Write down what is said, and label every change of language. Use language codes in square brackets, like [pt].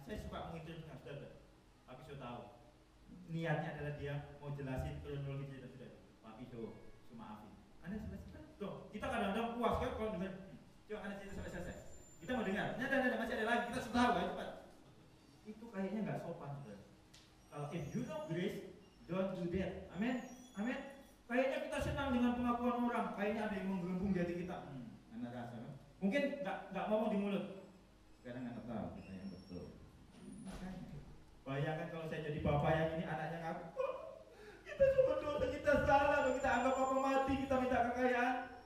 [id] Saya suka menginterupsi, saudara. Tapi saya tahu niatnya adalah dia mau jelasin kronologi cerita saudara. Tapi maafin. Anda selesai. Tuh, kita kadang-kadang puas kan kalau dengar. Coba Anda cerita sampai selesai. Kita mau dengar. Ada masih ada lagi. Kita sudah tahu kan cepat. Itu kayaknya nggak sopan, saudara. Kalau [en] if you know grace, don't do that. [id] Amin. Kayaknya kita senang dengan pengakuan orang. Kayaknya ada yang menggelembung di hati kita. Anda rasa kan? Mungkin nggak ngomong di mulut. Sekarang Anda tahu kita yang betul. Bayangkan kalau saya jadi bapak yang ini, anaknya ngaku, kita cuma dosa, kita salah, kita anggap papa mati, kita minta kekayaan.